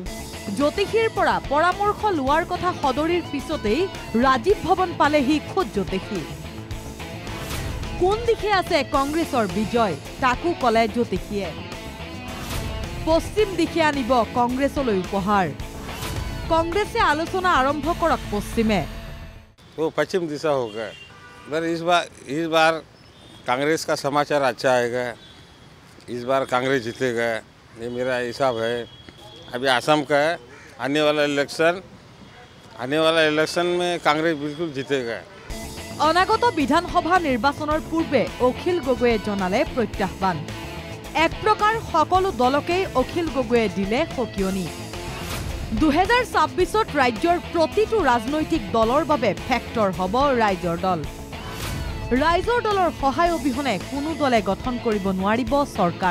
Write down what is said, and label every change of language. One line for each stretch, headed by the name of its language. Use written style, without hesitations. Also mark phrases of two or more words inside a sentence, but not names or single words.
Assamese: জ্যোতিষীৰ পৰা পৰামৰ্শ লোৱাৰ কথা সদৰিৰ পিছতেই ৰাজীৱ ভৱন পালেহি খোদ জ্যোতিষী কোন দিশে আছে কংগ্ৰেছৰ বিজয় তাকো কলে জ্যোতিষীয়ে পশ্চিম দিশে আনিব কংগ্ৰেছলৈ উপহাৰ কংগ্ৰেছে আলোচনা আৰম্ভ কৰক পশ্চিমে
Hindi: वो पश्चिम दिशा होगा इस बार कांग्रेस का समाचार अच्छा आएगा इस बार कांग्रेस जीतेगा ये मेरा हिसाब है अभी असम का आने वाला इलेक्शन में कांग्रेस बिल्कुल जीतेगा
Assamese: অনাগত বিধানসভা নিৰ্বাচনৰ পূৰ্বে অখিল গগৈয়ে জনালে প্ৰত্যাহ্বান এক প্ৰকাৰ সকলো দলকেই অখিল গগৈয়ে দিলে সকিয়নি 2026ত ৰাজ্যৰ প্ৰতিটো ৰাজনৈতিক দলৰ বাবে ফেক্টৰ হ'ব ৰাইজৰ দল ৰাইজৰ দলৰ সহায় অবিহনে কোনো দলে গঠন কৰিব নোৱাৰিব চৰকাৰ